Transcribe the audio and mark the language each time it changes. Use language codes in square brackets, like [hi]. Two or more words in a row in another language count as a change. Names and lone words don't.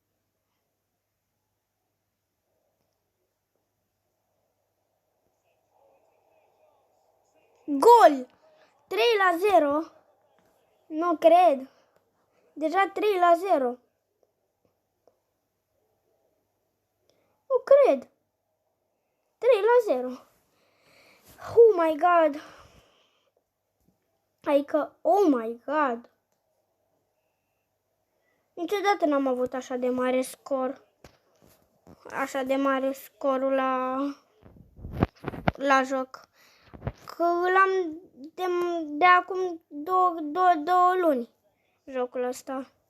[ro] Gol! 3-0. Nu cred. Deja 3-0. Nu cred. 3-0. [en] Oh my god. [ro] Adică, [en] oh my god. [ro] Niciodată n-am avut așa de mare scor. Așa de mare scorul la joc. Că l-am de acum două luni, jocul ăsta.